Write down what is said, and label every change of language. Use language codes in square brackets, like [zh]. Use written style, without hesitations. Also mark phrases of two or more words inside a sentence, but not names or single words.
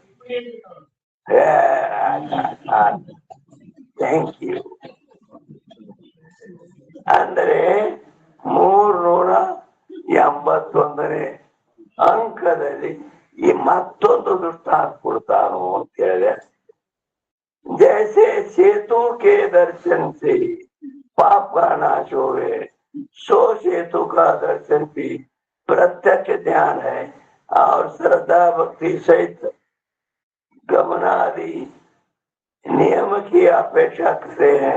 [en] thank you. [kn] ಅಂದರೆ 381ನೇ ಅಂಕದಲ್ಲಿ ಈ ಮತ್ತೊಂದು ದೃಷ್ಟಾಂತ ಕೊಡ್ತಾನು ಅಂತ ಹೇಳಿದೆ. [hi] जैसे सेतु के दर्शन से पाप का नाश होवे, सो सेतु का दर्शन भी प्रत्यक्ष ध्यान है और श्रद्धा भक्ति सहित गमनादि नियम की अपेक्षा करे हैं.